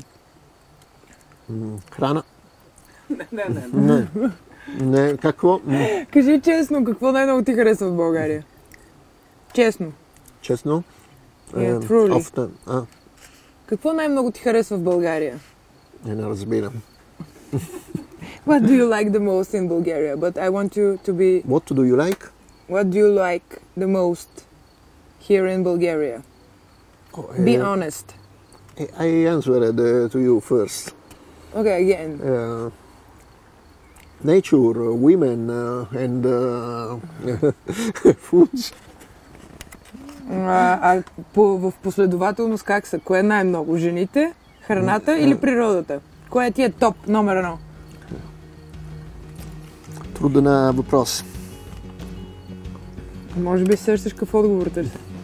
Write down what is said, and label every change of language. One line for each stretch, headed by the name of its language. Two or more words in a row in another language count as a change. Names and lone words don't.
Bulgarian: Храна. Не. Не, какво? Кажи честно, какво най-много ти харесва в България? Честно. Честно? Truly. Какво най-много ти харесва в България? Не разбирам.
English: What do you like the most in Bulgaria? But I want you to be... What do you like? What do you like the most here in Bulgaria? Be honest. I answered to you first. Okay, again. Nature, women, and foods.
Bulgarian: В последователност как са? Кое е най-много? Жените, храната или природата? Кое ти е топ, номер 1? Труден въпрос. Може би сещаш какво отговор търси.